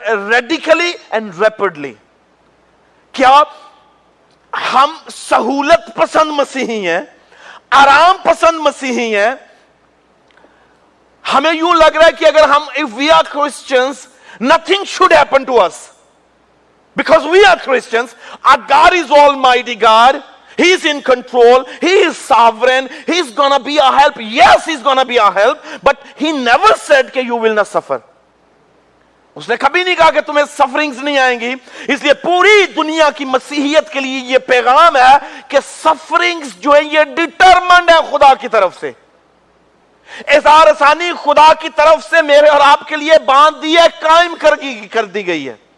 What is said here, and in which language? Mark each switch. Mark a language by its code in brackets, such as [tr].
[en] Radically and rapidly. [ur] کیا ہم سہولت پسند مسیحی ہیں، آرام پسند مسیحی ہیں؟ ہمیں یوں لگ رہا ہے کہ اگر ہم [en] if we are Christians, nothing should happen to us. Because we are Christians, our God is Almighty God. He is in control. He is sovereign. He's gonna be our help. Yes, He's gonna be our help. But He never said that you will not suffer. [ur] اس نے کبھی نہیں کہا کہ تمہیں سفرنگز نہیں آئیں گی۔ اس لیے پوری دنیا کی مسیحیت کے لیے یہ پیغام ہے کہ سفرنگز جو ہے یہ ڈیٹرمنڈ ہے خدا کی طرف سے۔ اظہار ثانی خدا کی طرف سے میرے اور آپ کے لیے باندھ دی ہے، قائم کر دی گئی ہے۔